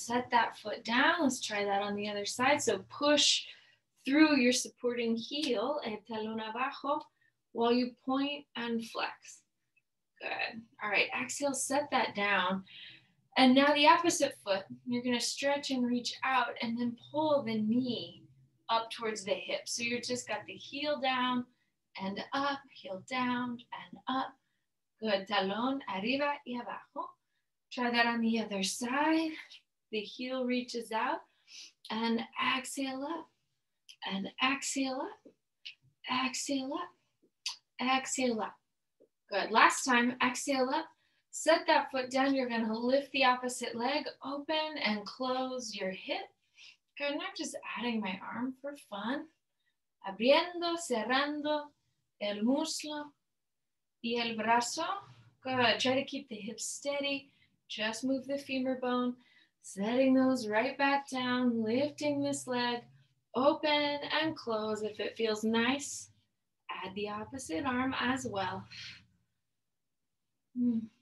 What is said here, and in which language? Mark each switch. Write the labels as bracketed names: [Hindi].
[English] Set that foot down. Let's try that on the other side. So push through your supporting heel, [Spanish] el talón abajo, [English] while you point and flex. Good. All right, exhale, set that down. And now the opposite foot, you're gonna stretch and reach out and then pull the knee up towards the hip. So you're just got the heel down and up, heel down and up. Good, [Spanish] talón arriba y abajo. [English] Try that on the other side. The heel reaches out and exhale up. And exhale up, exhale up, exhale up. Good. Last time, exhale up. Set that foot down. You're going to lift the opposite leg, open and close your hip. Good. And I'm just adding my arm for fun. [Spanish] Abriendo, cerrando el muslo y el brazo. [English] Good. Try to keep the hips steady. Just move the femur bone. Setting those right back down, lifting this leg. Open and close. If it feels nice, add the opposite arm as well. Good.